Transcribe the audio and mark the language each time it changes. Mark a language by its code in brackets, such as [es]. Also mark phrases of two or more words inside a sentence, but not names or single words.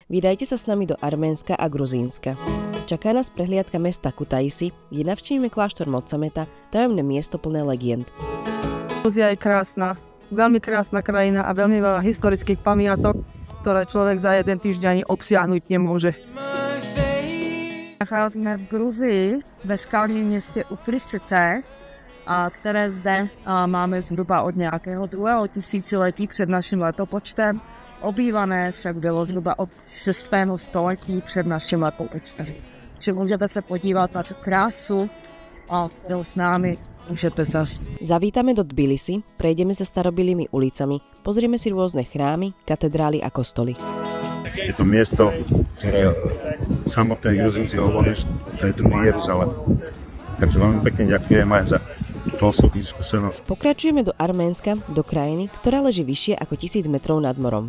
[sk] Vydajte sa s nami do Arménska a Gruzínska. Čaká nás prehliadka mesta Kutaisi, kde navštívime kláštor Mocameta, tajomné miesto plné legend. Gruzia je krásna, veľmi krásna krajina a veľmi veľa historických pamiatok, ktoré človek za jeden týždeň obsiahnuť nemôže. [cs] Nacházíme v Gruzii, ve skalním městě Ufrisité, které zde máme zhruba od nějakého 2. tisíciletí před naším letopočtem. Obývané však bylo zhruba od 6. století před naším letopočtem. Čiže můžete se podívat na tu krásu a kterou s námi můžete zažiť. [sk] Zavítame do Tbilisi, prejdeme sa starobilými ulicami, pozrieme si rôzne chrámy, katedrály a kostoly. Je to miesto, ktoré samotné Gruzínci hovorí, to je druhý Jeruzalém. Takže veľmi pekne ďakujem aj za túto osobnú skúsenosť. Pokračujeme do Arménska, do krajiny, ktorá leží vyššie ako 1000 metrov nad morom.